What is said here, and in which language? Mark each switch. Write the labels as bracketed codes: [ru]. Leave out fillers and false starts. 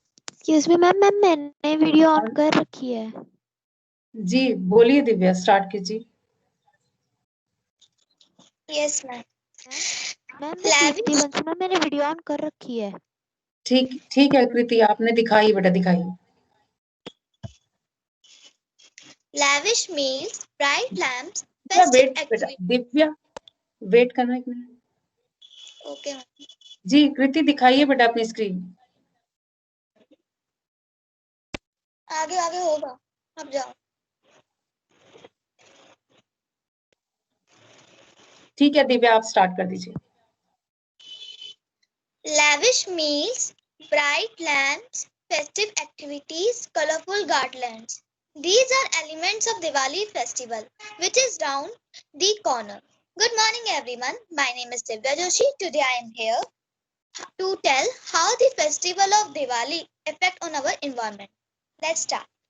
[hi] Excuse मी ma'am, मैंने video on कर रखी है. जी बोलिए दिव्या, स्टार्ट कीजिए. Yes ma'am. मैम कृति बंसू मैम, मैंने वीडियो ऑन कर रखी है. ठीक है कृति, आपने दिखाई बेटा, दिखाइए. [en] Lavish meals, bright lamps, [hi] Divya [en] festive [hi] wait बेटा, [en] activities. [hi] दिव्या वेट करना एक मिनट. ओके जी कृति दिखाइए बेटा अपनी स्क्रीन. आगे आगे होगा, अब जाओ. ठीक है दिव्या, आप स्टार्ट कर दीजिए. [en] Lavish meals, bright lamps, festive activities, colorful garlands. These are elements of Diwali festival, which is round the corner. Good morning everyone. My name is Divya Joshi. Today I am here to tell how the festival of Diwali affect on our environment. Let's start.